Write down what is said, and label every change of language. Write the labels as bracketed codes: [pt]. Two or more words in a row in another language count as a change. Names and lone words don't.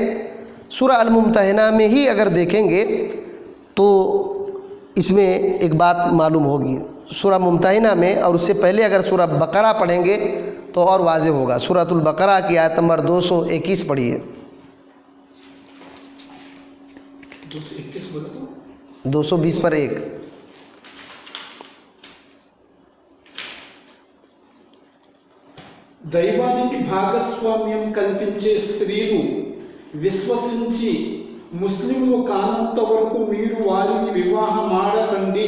[ur] سورہ الممتحنہ میں ہی اگر دیکھیں گے تو اس میں ایک بات معلوم ہوگی. سورہ ممتحنہ میں اور اس سے پہلے اگر سورہ بقرہ پڑھیں گے تو اور واضح ہوگا. سورۃ البقرہ کی آیت نمبر 221 پڑھیے. 220 پر 1. [te] దైవానికి భాగస్వామ్యం కల్పించే స్త్రీలు విశ్వసించి ముస్లింలు కానంత వరకు మీరు వారిని వివాహమాడకండి.